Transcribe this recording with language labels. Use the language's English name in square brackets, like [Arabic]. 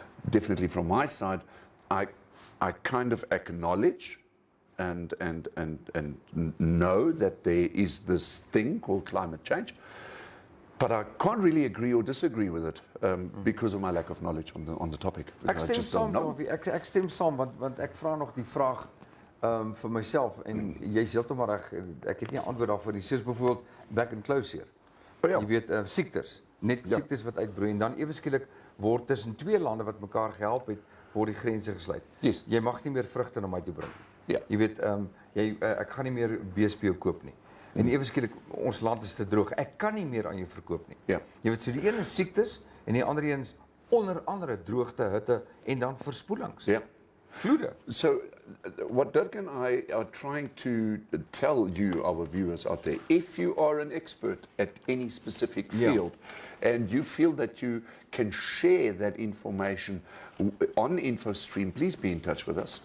[English] Definitely from my side, I kind of acknowledge and know that there is this thing called climate change. But I can't really agree or disagree with it because of my lack of knowledge on the topic. [Afrikaans] Ek stem saam want ek vra nog die vraag vir myself en jy's heeltemal reg. Ek het nie 'n antwoord daarvoor nie. Soos byvoorbeeld back and close hier. Jy weet siektes, net siektes wat uitbroei en dan ewe skielik word tussen twee lande wat mekaar gehelp het, word die grense gesluit. Jy mag nie meer vrugte na my toe bring. Jy weet ek gaan nie meer beespeel koop nie. En ewe skielik ons land is te droog. Ek kan nie meer aan jou verkoop nie. Jy weet so die een is siektes en die ander een is onder andere droogte, hitte en dan verspoelings. Vloede. [English] So what Dirk and I are trying to tell you, our viewers out there, if you are an expert at any specific field and you feel that you can share that information on InfoStream, please be in touch with us.